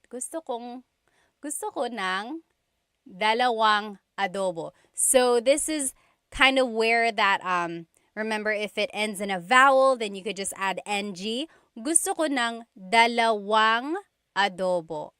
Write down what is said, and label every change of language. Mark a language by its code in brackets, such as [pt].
[tl] Gusto ko ng dalawang adobo. [en] So this is kind of where that, remember if it ends in a vowel, then you could just add ng. [tl] Gusto ko ng dalawang adobo.